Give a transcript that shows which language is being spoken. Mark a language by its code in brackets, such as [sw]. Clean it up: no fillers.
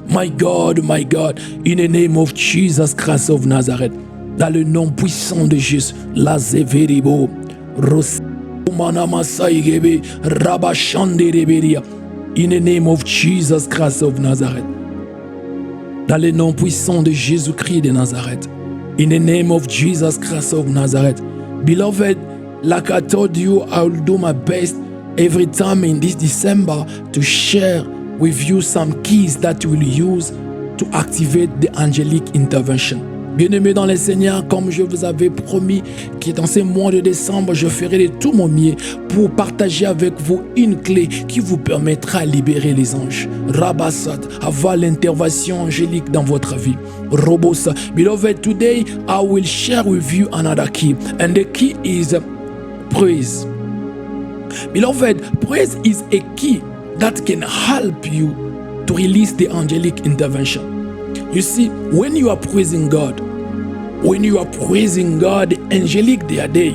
[en] My God, in the name of Jesus Christ of Nazareth, [fr] dans le nom puissant de Jésus, la zeveribo, rosamanamasayigebe, rabashandereberia, [en] in the name of Jesus Christ of Nazareth, [fr] dans le nom puissant de Jésus-Christ de Nazareth, [en] in the name of Jesus Christ of Nazareth. Beloved, like I told you, I will do my best every time in this December to share with you some keys that you will use to activate the angelic intervention. [fr] Bien-aimés dans le Seigneur, comme je vous avais promis, que dans ce mois de décembre, je ferai de tout mon mieux pour partager avec vous une clé qui vous permettra de libérer les anges. Rabassat, avoir l'intervention angélique dans votre vie. Robosa. [en] Beloved, today I will share with you another key. And the key is praise. Beloved, praise is a key that can help you to release the angelic intervention. You see, when you are praising God, the angelic, they are there.